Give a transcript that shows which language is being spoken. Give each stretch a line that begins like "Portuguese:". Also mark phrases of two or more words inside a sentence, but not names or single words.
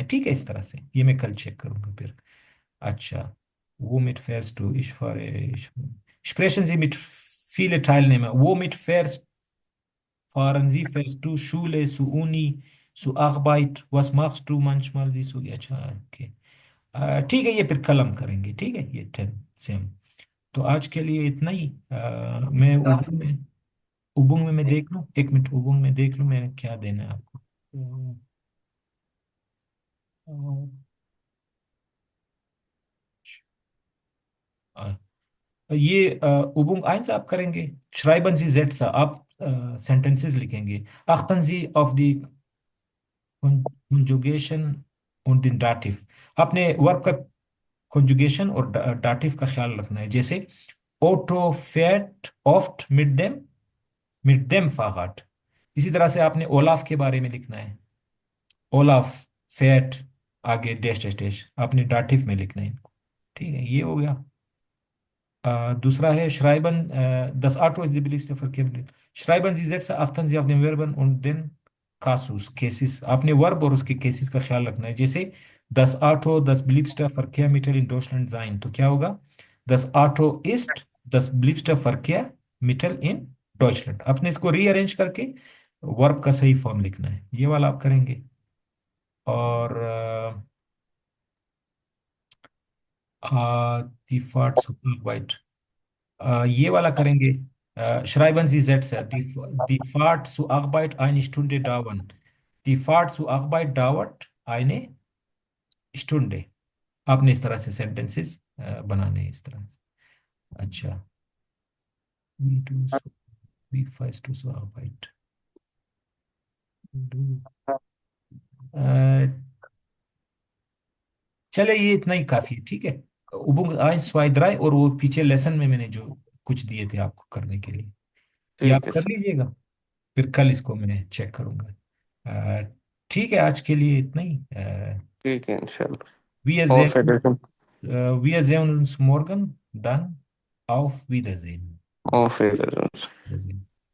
Hindi: ठीक है, इस तरह से ये मैं कल चेक करूंगा फिर। अच्छा,
German: womit fährst du? Ich fahre. Sprechen Sie mit viele Teilnehmer. Womit fahren Sie? Fährst du Schule, zu Uni, zu Arbeit? Was machst du manchmal? Sie so,
Hindi: अच्छा, okay. ठीक है, ये फिर कल हम करेंगे। ठीक है, ये 10 सेम। तो आज के लिए इतना ही। मैं उबुंग में मैं देख लूँ, एक मिनट, उबुंग में देख लूँ मैंने क्या देना है आपको। अ, ये
German: Übung eins
Hindi: आप करेंगे।
German: schreiben Sie Sätze,
Hindi: आप सेंटेंसेस लिखेंगे।
German: achten Sie auf die conjugation und den Dativ,
Hindi: आपने वर्ब का conjugation और dativ का ख्याल रखना है।
German: जैसे Otto fährt oft mit dem Fahrrad,
Hindi: इसी तरह से आपने ओलाफ के बारे में लिखना है। ओलाफ फैट आगे डैश डैश डैश, आपने डाटिव में लिखना है इनको। ठीक है, ये हो गया। दूसरा है
German: Schreiben, das Auto ist die beliebte Verkehrsmittel। Schreiben Sie Sätze, achten Sie auf den Verben und den Kasus, Cases।
Hindi: आपने वर्ब और उसके केसेस का ख्याल रखना है।
German: जैसे das Auto das beliebte Verkehrsmittel in Deutschland sein,
Hindi: तो क्या होगा,
German: das Auto ist das beliebte Verkehrsmittel in Deutschland।
Hindi: आपने इसको रीअरेंज करके वर्ब का सही फॉर्म लिखना है। ये वाला आप करेंगे। और
German: die Fahrt zur Arbeit,
Hindi: ये वाला करेंगे।
German: Schreiben Sie Sätze, die Fahrt zur Arbeit eine Stunde dauern। Die Fahrt zur Arbeit dauert eine Stunde।
Hindi: आपने इस तरह से सेंटेंसेस बनाने हैं, इस तरह से। अच्छा,
German: wie du so, wie fährst du zur Arbeit? Du,
Hindi: चले, ये इतना ही काफी है। ठीक है,
German: Übung eins zwei drei,
Hindi: और वो पीछे लेसन में मैंने जो कुछ दिए थे आपको करने के लिए, ये आप ठीक है कर सर। लीजिएगा। फिर कल इसको मैं चेक करूंगा। ठीक है, आज के लिए इतना ही। ठीक है इंशाल्लाह।
German: Wir Auf sehen, Wiedersehen। wir sehen uns morgen, dann auf Wiedersehen। Auf Wiedersehen। Wiedersehen।